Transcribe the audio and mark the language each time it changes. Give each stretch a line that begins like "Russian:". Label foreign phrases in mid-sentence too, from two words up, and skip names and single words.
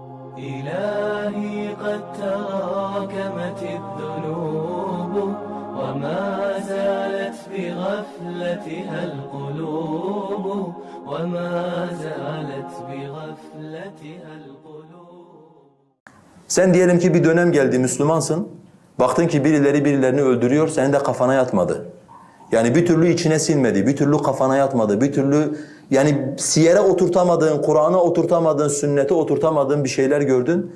Arabic: إلهي قد تراكمت الذنوب وما زالت بغفلتها القلوب وما زالت بغفلتها القلوب.
Turkish: Sen diyelim ki bir dönem geldi, Müslümansın. Baktın ki birileri birilerini öldürüyor, senin de kafana yatmadı. Yani bir türlü içine sinmedi, bir türlü kafana yatmadı, bir türlü yani siyere oturtamadığın, Kur'an'a oturtamadığın, sünnete oturtamadığın bir şeyler gördün.